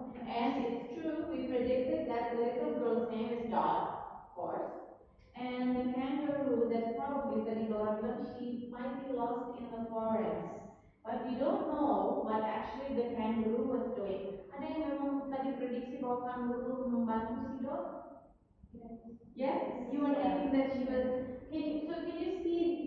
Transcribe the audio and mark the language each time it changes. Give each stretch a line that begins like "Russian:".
English: And it's true, we predicted that the little girl's name is Dot, of course. And the kangaroo, that probably
Indonesian: tadi Laura bilang,
English: she might be lost in the forest. But we don't know what actually the kangaroo was doing.
Indonesian: Ada yang memang tadi prediksi bahwa kangaroo membantu si Dot?
English: Yes, you were thinking that she was. Can you see?